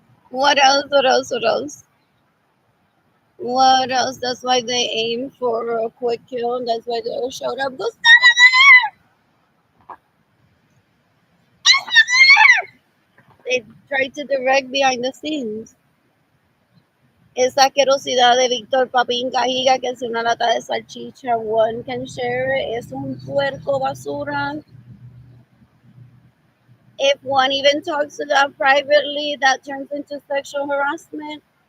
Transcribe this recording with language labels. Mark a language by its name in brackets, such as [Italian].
[English] What else? What else? What else? What else? That's why they aim for a quick kill, and that's why they all showed up. Gustavo Madero! They tried to direct behind the scenes. [Spanish] Esa asquerosidad de Víctor Papín Cajiga, que es una lata de salchicha, one can share it. Es un puerco basura. [English] If one even talks to them privately, that turns into sexual harassment.